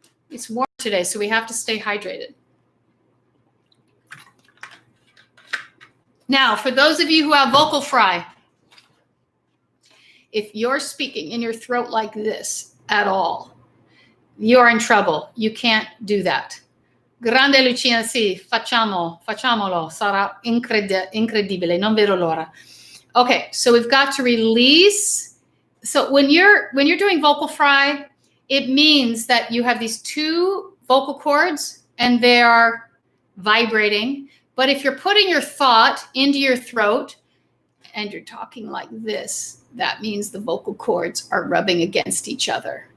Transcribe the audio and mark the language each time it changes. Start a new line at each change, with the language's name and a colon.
English: It's warm today, so we have to stay hydrated. Now, for those of you who have vocal fry, if you're speaking in your throat like this at all, you're in trouble. You can't do that.
Italian: Grande Lucina, sì, facciamolo, sarà incredibile, non vedo l'ora.
English: Okay, so we've got to release. So when you're doing vocal fry, it means that you have these two vocal cords and they are vibrating. But if you're putting your thought into your throat and you're talking like this, that means the vocal cords are rubbing against each other.